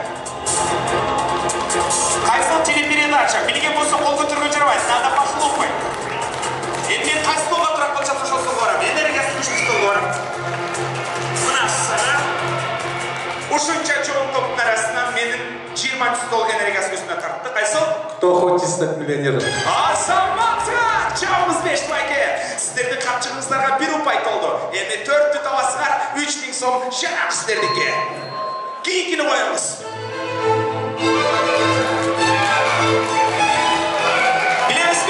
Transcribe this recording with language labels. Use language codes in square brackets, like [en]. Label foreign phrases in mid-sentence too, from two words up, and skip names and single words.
[ky] Кайсы телепередача? Билген болсо кол көтөргөн жарабайт. [ru] Надо похлопать. [ky] Эми кайсы столго турат болсо ошол столго барам. Энергиясы күчтүү столго барам. Мына ушунча чоң топтун арасынан менин 20 стол энергиясын үстүнө тартты. Кайсы? [ru] Кто хочет стать миллионером? [ky] Азаматтар! Чабыз 5 байке! Сиздердин капчыгыңыздарга 1 упай толду. Эми 4-тү табасыңар, 3000 сом жанак сиздердике. Кийинкини коебуз. Билебизби?